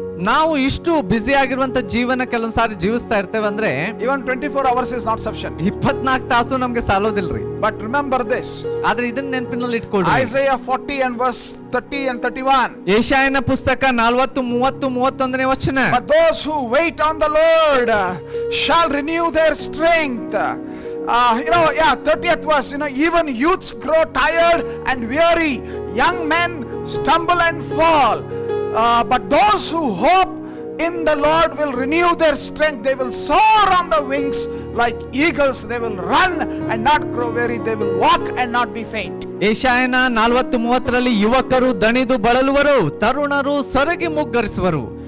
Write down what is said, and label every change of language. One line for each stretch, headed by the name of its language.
Kannada: ನಾವು ಇಷ್ಟು ಬ್ಯುಸಿ ಆಗಿರುವಂತ ಜೀವನ ಕೆಲವೊಂದು ಸಾರಿ ಜೀವಿಸ್ತಾ ಇರ್ತೇವೆ ಅಂದ್ರೆ
English: even 24 hours is not sufficient.
Kannada: 24 ತಾಸು ನಮ್ಗೆ ಸಾಲೋದಿಲ್ರಿ.
English: But remember this.
Kannada: ಆದ್ರೆ ಇದನ್ನ ನೆನಪಿನಲ್ಲಿ ಇಟ್ಕೊಳ್ಳಿ.
English: Isaiah 40 and verse 30 and 31.
Kannada: ಯೆಶಾಯನ ಪುಸ್ತಕ 40, 30, 31ನೇ ವಚನ.
English: But those who wait on the Lord shall renew their strength. 30th verse, even youths grow tired and weary, young men stumble and fall. But those who hope in the Lord will renew their strength. They will soar on the wings like eagles. They will run and not grow weary. They will walk and not be faint.
Kannada: ಯೆಶಾಯನ 40:30ರಲ್ಲಿ ಯುವಕರು ದಣಿದು ಬಳಲುವರು, ತರುಣರು ಸೊರಗಿ ಮುಗ್ಗರಿಸುವರು.